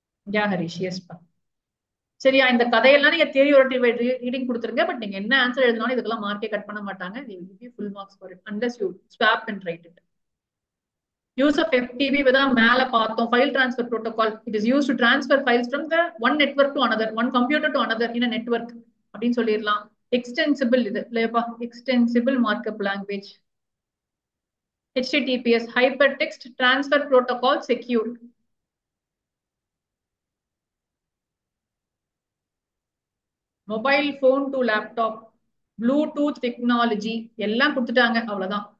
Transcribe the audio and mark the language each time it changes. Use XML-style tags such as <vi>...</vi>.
<ta>Yeah, Harish, yes பா. சரியா, இந்த கதையெல்லாம் நீங்க தியரி ரீடிங் கொடுத்துருங்க. பட் நீங்க என்ன ஆன்சர் எழுதினாலும் இதுக்கெல்லாம் மார்க்கே கட் பண்ண மாட்டாங்க.</ta> <en>They will give you full marks for it unless you swap and write it. Use of FTP</en> <ta>தான் மேல பார்த்தோம்.</ta> <en>File transfer protocol. It is used to transfer files from the one network to another, one computer to another in a network</en> <ta>அப்படின்னு சொல்லிடலாம். Extensible இது இல்லையாப்பா, extensible markup language.</ta> <en>HTTPS, hypertext transfer protocol, secure.</en> <ta>Mobile phone to laptop, Bluetooth technology எல்லாம் கொடுத்துட்டாங்க, அவ்வளவுதான்.</ta>